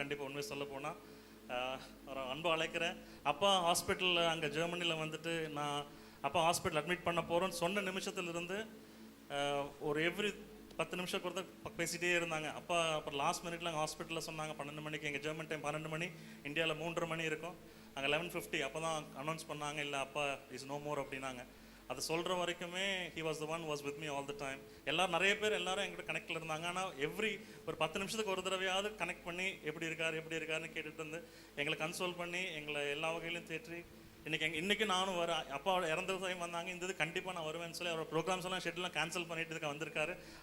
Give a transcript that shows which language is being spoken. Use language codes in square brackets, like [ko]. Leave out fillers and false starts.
[ta] கண்டிப்பாக உண்மையை சொல்ல போனால் ஒரு அன்பு அழைக்கிறேன். அப்பா ஹாஸ்பிட்டலில் அங்கே ஜெர்மனியில் வந்துட்டு நான் அப்பா ஹாஸ்பிட்டல் அட்மிட் பண்ண போகிறோன்னு சொன்ன நிமிஷத்துலேருந்து ஒரு எவ்ரி 10 நிமிஷம் கொடுத்து பேசிகிட்டே இருந்தாங்க. அப்பா அப்புறம் லாஸ்ட் மினிட்ல அங்கே ஹாஸ்பிட்டலில் சொன்னாங்க 12 மணிக்கு, எங்கள் ஜெர்மன் டைம் 12 மணி, இந்தியாவில் 3:30 மணி இருக்கும். அங்கே 11:50 அப்போ தான் அனௌன்ஸ் பண்ணாங்க, இல்லை அப்பா [en] is no more [ta] அப்படின்னாங்க. அது சொல்கிற வரைக்குமே [en] he was the one was with me all the time. [ta] நிறைய பேர் எல்லாரும் எங்கிட்ட கனெக்டில் இருந்தாங்க. ஆனால் ஒரு 10 நிமிஷத்துக்கு ஒரு தடவையாவது கனெக்ட் பண்ணி எப்படி இருக்காருன்னு கேட்டுட்டு இருந்து எங்களை கன்சோல் பண்ணி எங்களை எல்லா வகையிலும் தேற்றி இன்னைக்கு நானும் அப்பா இறந்த டைம் வந்தாங்க. இந்த இது கண்டிப்பாக நான் வருவேன்னு சொல்லி அவரோட ப்ரோக்ராம்ஸ் எல்லாம் ஷெட்யூல்லாம் கேன்சல் பண்ணிட்டு இதுக்கு வந்திருக்காரு.